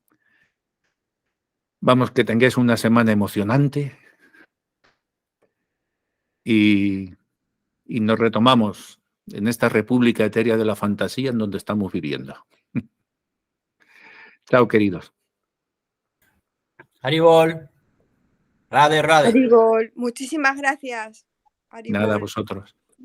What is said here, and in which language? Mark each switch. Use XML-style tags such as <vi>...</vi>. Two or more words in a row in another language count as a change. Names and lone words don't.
<es>Vamos, que tengáis una semana emocionante. Y nos retomamos en esta república etérea de la fantasía en donde estamos viviendo. Chao, queridos. Haribol. Rade, rade. Haribol, muchísimas gracias. Haribol. Nada, vosotros.</es>